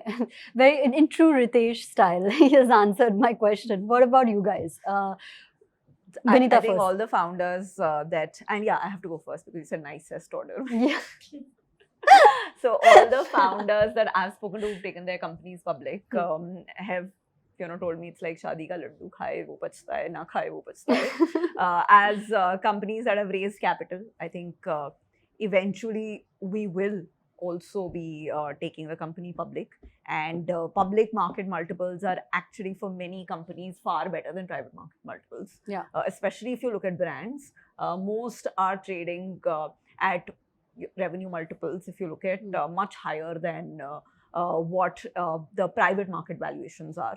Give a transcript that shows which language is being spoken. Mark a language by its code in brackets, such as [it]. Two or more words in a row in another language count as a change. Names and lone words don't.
[en] Very in true Ritesh style, he has answered my question. What about you guys? Vineeta I think first. all the founders and I have to go first because it's a nicest order. Yeah. So all the founders that I've spoken to who've taken their companies public have told me it's like [hi] शादी का लड्डू खाए वो पछताए, ना खाए वो पछताए. [en] As companies that have raised capital, I think eventually we will also be taking the company public, and public market multiples are actually for many companies far better than private market multiples. Yeah. Especially if you look at brands, most are trading at revenue multiples, if you look at much higher than what the private market valuations are.